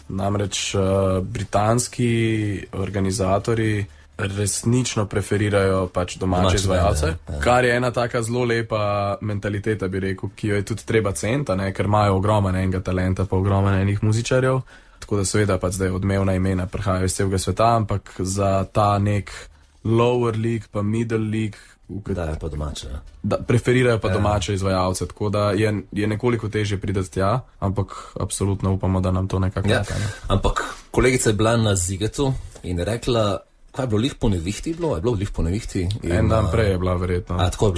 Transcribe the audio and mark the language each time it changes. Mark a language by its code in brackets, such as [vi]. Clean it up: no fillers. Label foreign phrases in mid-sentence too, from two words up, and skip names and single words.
[sl] Namreč britanski organizatori resnično preferirajo pač domače izvajalce, kar je ena taka zelo lepa mentaliteta, bi rekel, ki jo je tudi treba ceniti, ker imajo ogromen enega talenta pa ogromen enih muzičarjev, tako da seveda pač zdaj odmevna imena prihajajo iz celega sveta, ampak za ta nek [en] lower league [sl] pa [en] middle league [sl] dajo pa domače. Preferirajo pa domače izvajalce, tako da je nekoliko težje priti tja, ampak absolutno upamo, da nam to nekako ne. Ampak kolegica je bila na Zigetu in je rekla, kaj je bilo lih po nevihti? Je bilo lih po nevihti? En dan prej je bila verjetno.